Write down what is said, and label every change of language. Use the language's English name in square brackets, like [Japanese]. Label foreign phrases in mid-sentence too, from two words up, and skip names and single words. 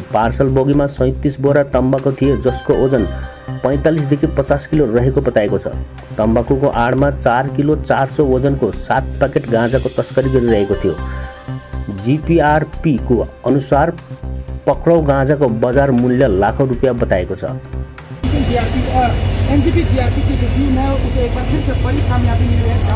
[Nepali] पार्सल बोगीमा 37 बोरा तम्बाकु थिए, जसको ओजन 45 देखि 50 किलो रहेको बताएको छ। तम्बाकुको आडमा 4 किलो 400 ओजनको 7 प्याकेट गाँजाको तस्करी गरिरहेको थियो। जीपीआरपीको अनुसार पक्राउ गाँजाको बजार मूल्य लाखौं रुपियाँ बताएको छ। [Hindi] एनजेपी जीआरपी की जो टीम है उसे एक बार फिर से बड़ी कामयाबी मिली है।